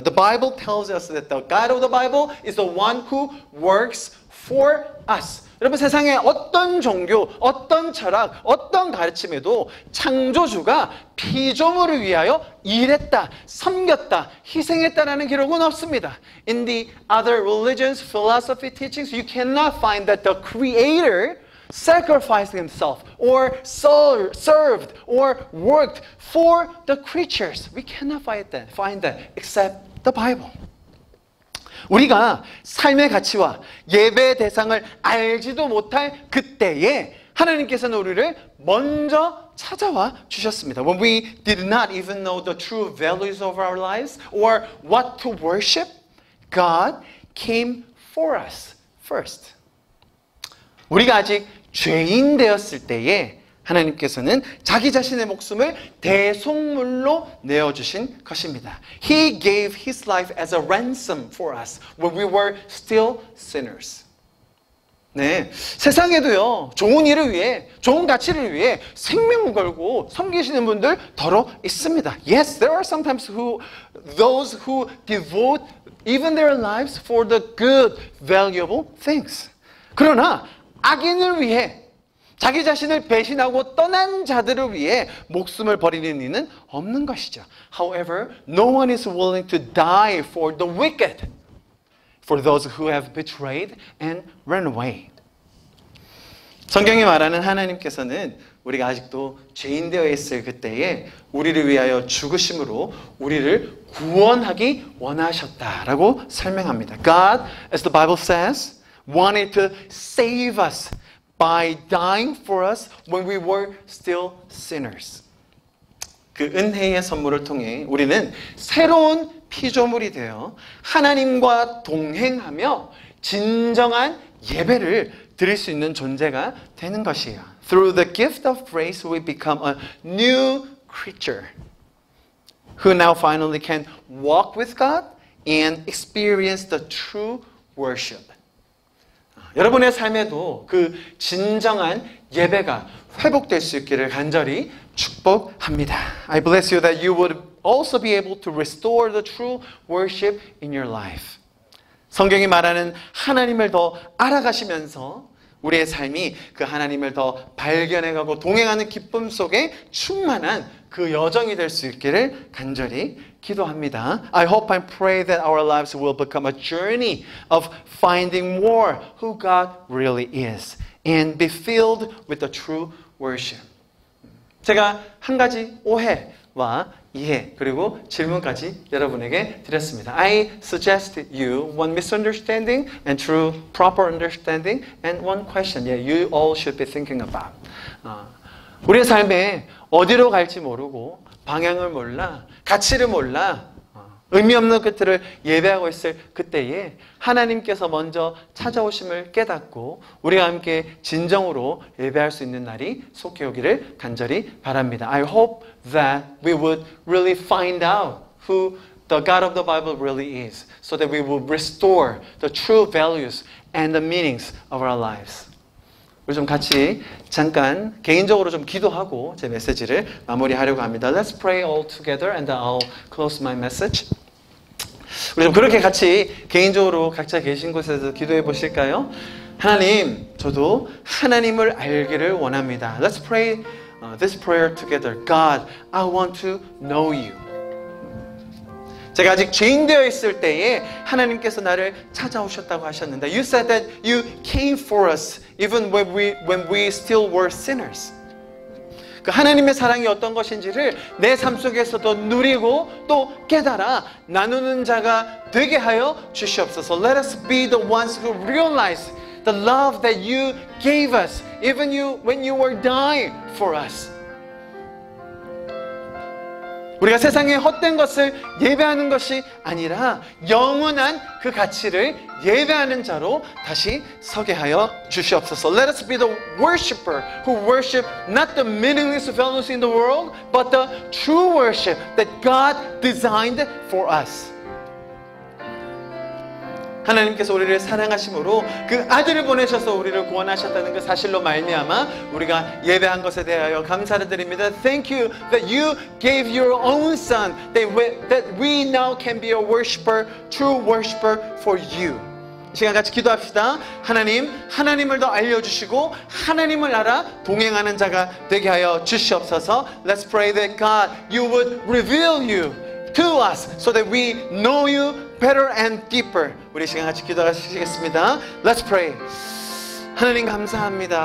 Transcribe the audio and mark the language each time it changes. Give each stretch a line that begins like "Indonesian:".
English: The Bible tells us that the God of the Bible is the one who works for us.
Korean: 여러분, 세상에 어떤 종교, 어떤 철학, 어떤 가르침에도 창조주가 피조물을 위하여 일했다, 섬겼다, 희생했다라는 기록은 없습니다.
English: In the other religions, philosophy teachings, you cannot find that the Creator sacrificed himself or served or worked for the creatures. We cannot find that except the Bible.
Korean: 우리가 삶의 가치와 예배의 대상을 알지도 못할 그때에 하나님께서는 우리를 먼저 찾아와 주셨습니다.
English: When we did not even know the true values of our lives or what to worship, God came for us first.
Korean: 우리가 아직 죄인 되었을 때에 하나님께서는 자기 자신의 목숨을 대속물로 내어주신 것입니다.
English: He gave His life as a ransom for us when we were still sinners.
Korean: 네, 세상에도요 좋은 일을 위해, 좋은 가치를 위해 생명을 걸고 섬기시는 분들 더러 있습니다.
English: Yes, there are sometimes those who devote even their lives for the good, valuable things.
Korean: 그러나 악인을 위해 자기 자신을 배신하고 떠난 자들을 위해 목숨을 버리는 이는 없는 것이죠.
English: However, no one is willing to die for the wicked, for those who have betrayed and run away.
Korean: 성경이 말하는 하나님께서는 우리가 아직도 죄인 되어 있을 그때에 우리를 위하여 죽으심으로 우리를 구원하기 원하셨다라고 설명합니다.
English: God, as the Bible says, wanted to save us by dying for us when we were still sinners.
Korean: 그 은혜의 선물을 통해 우리는 새로운 피조물이 되어 하나님과 동행하며 진정한 예배를 드릴 수 있는 존재가 되는 것이에요.
English: Through the gift of grace, we become a new creature who now finally can walk with God and experience the true worship.
Korean: 여러분의 삶에도 그 진정한 예배가 회복될 수 있기를 간절히 축복합니다.
English: I bless you that you would also be able to restore the true worship in your life.
Korean: 성경이 말하는 하나님을 더 알아가시면서 우리의 삶이 그 하나님을 더 발견해가고 동행하는 기쁨 속에 충만한 그 여정이 될 수 있기를 간절히 기도합니다.
English: I hope and pray that our lives will become a journey of finding more who God really is and be filled with the true worship.
Korean: 제가 한 가지 오해와 이해 그리고 질문까지 여러분에게 드렸습니다.
English: I suggest you one misunderstanding and true proper understanding and one question you all should be thinking about.
Korean: 우리의 삶에 어디로 갈지 모르고 방향을 몰라 가치를 몰라 의미 없는 것들을 예배하고 있을 그때에 하나님께서 먼저 찾아오심을 깨닫고 우리가 함께 진정으로 예배할 수 있는 날이 속히 오기를 간절히 바랍니다.
English: I hope that we would really find out who the God of the Bible really is so that we will restore the true values and the meanings of our lives.
Korean: 우리 좀 같이 잠깐 개인적으로 좀 기도하고 제 메시지를 마무리하려고 합니다.
English: Let's pray all together and I'll close my message.
Korean: 우리 좀 그렇게 같이 개인적으로 각자 계신 곳에서 기도해 보실까요? 하나님, 저도 하나님을 알기를 원합니다.
English: Let's pray this prayer together. God, I want to know you.
Korean: 제가 아직 죄인 되어 있을 때에 하나님께서 나를 찾아오셨다고 하셨는데
English: You said that you came for us even when we still were sinners.
Korean: 그 하나님의 사랑이 어떤 것인지를 내 삶 속에서도 누리고 또 깨달아 나누는 자가 되게 하여 주시옵소서.
English: Let us be the ones who realize the love that you gave us even when you were dying for us.
Korean: 우리가 세상의 헛된 것을 예배하는 것이 아니라 영원한 그 가치를 예배하는 자로 다시 서게 하여 주시옵소서.
English: Let us be the worshiper who worship not the meaningless values in the world, but the true worship that God designed for us.
Korean: 하나님께서 우리를 사랑하심으로 그 아들을 보내셔서 우리를 구원하셨다는 그 사실로 말미암아 우리가 예배한 것에 대하여 감사를 드립니다.
English: Thank you that you gave your own son that we now can be a worshiper, true worshiper for you.
Korean: 이 시간 같이 기도합시다. 하나님, 하나님을 더 알려주시고 하나님을 알아 동행하는 자가 되게 하여 주시옵소서.
English: Let's pray that God, you would reveal you to us so that we know you better and deeper.
Korean: 우리 시간 같이 기도하시겠습니다.
English: Let's pray.
Korean: 하나님 감사합니다.